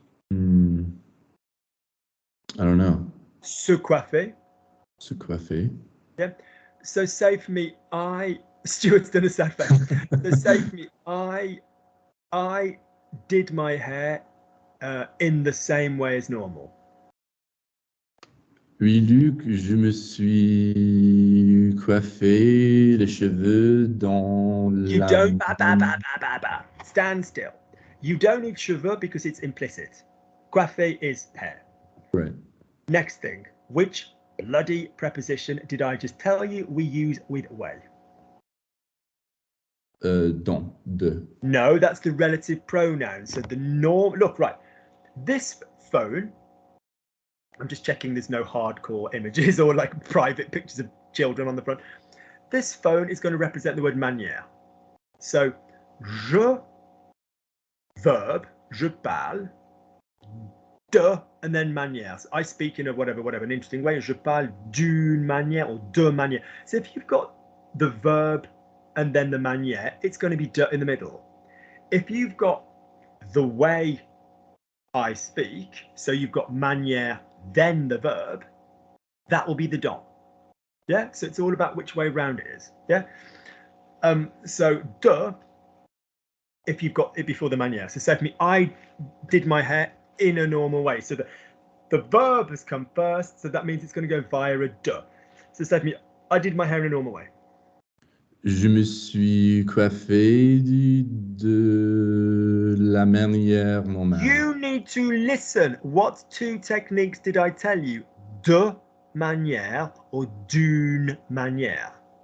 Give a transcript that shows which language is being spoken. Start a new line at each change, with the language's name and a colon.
English: I don't know.
French: Se coiffer. Se coiffer.
English: Yeah. So say for me, Stuart's done a sad face. So say for me, I did my hair in the same way as normal.
French: Oui, Luc, je me suis coiffé les cheveux dans
English: You don't stand still. You don't need cheveux because it's implicit. Coiffé is hair. Right. Next thing, which bloody preposition did I just tell you we use with way?
French: Dans, de.
English: No, that's the relative pronoun. So the norm. Look, right. This phone. I'm just checking there's no hardcore images or like private pictures of children on the front. This phone is going to represent the word manière. So, je, verb,
French: je parle,
English: de, and then manière. So I speak in a whatever, an interesting way.
French: Je parle d'une manière or de manière.
English: So if you've got the verb and then the manière, it's going to be de in the middle. If you've got the way I speak, so you've got manière, then the verb, that will be the don. Yeah, so it's all about which way round it is. Yeah. So de, if you've got it before the manière. So say for me, I did my hair in a normal way. So the verb has come first, so that means it's going to go via a de. So say for me, I did my hair in a normal way.
French: Je me suis coiffé de la manière normale.
English: You need to listen. What two techniques did I tell you?
French: De manière or d'une manière.